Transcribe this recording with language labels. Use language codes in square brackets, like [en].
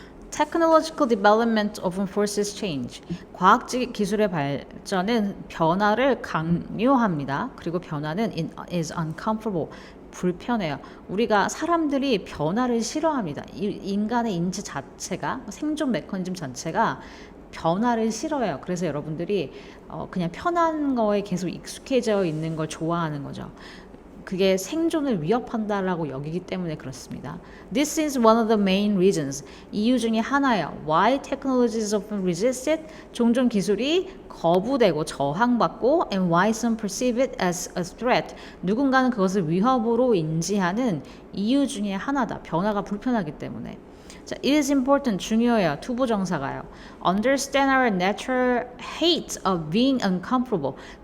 [en] Technological development often forces change. [ko] 과학 기술의 발전은 변화를 강요합니다. 그리고 변화는 [en] is uncomfortable. [ko] 불편해요. 우리가 사람들이 변화를 싫어합니다. 인간의 인체 자체가 생존 메커니즘 자체가 변화를 싫어해요. 그래서 여러분들이 그냥 편한 거에 계속 익숙해져 있는 걸 좋아하는 거죠. 그게 생존을 위협한다라고 여기기 때문에 그렇습니다. [en] This is one of the main reasons. [ko] 이유 중에 하나예요. [en] Why technology is often resisted? [ko] 종종 기술이 거부되고 저항받고 [en] and why some perceive it as a threat. [ko] 누군가는 그것을 위협으로 인지하는 이유 중에 하나다. 변화가 불편하기 때문에. 자, [en] it is important. [ko] 중요해요. 투부정사가요. [en] Understand our natural hate of being uncomfortable.